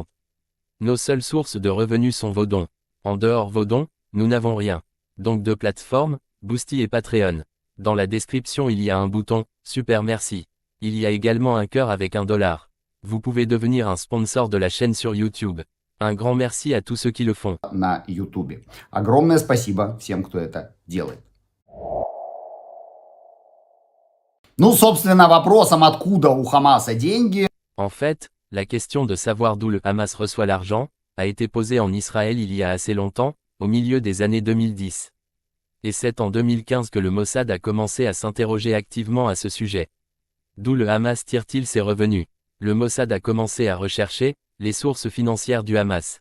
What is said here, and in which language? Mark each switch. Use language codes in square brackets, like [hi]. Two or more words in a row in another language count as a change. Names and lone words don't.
[fr] Nos seules sources de revenus sont vos dons. En dehors vos dons, nous n'avons rien. Donc 2 plateformes, Boosty et Patreon. Dans la description il y a un bouton « Super merci ». Il y a également un cœur avec $1. Vous pouvez devenir un sponsor de la chaîne sur YouTube. Un grand merci à tous ceux qui le font. [ru] На YouTube. Огромное спасибо всем, кто это делает. Ну, собственно, вопросом, откуда у Хамаса деньги. [fr] En fait, la question de savoir d'où le Hamas reçoit l'argent, a été posée en Israël il y a assez longtemps, au milieu des années 2010. Et c'est en 2015 que le Mossad a commencé à s'interroger activement à ce sujet. D'où le Hamas tire-t-il ses revenus? Le Mossad a commencé à rechercher les sources financières du Hamas.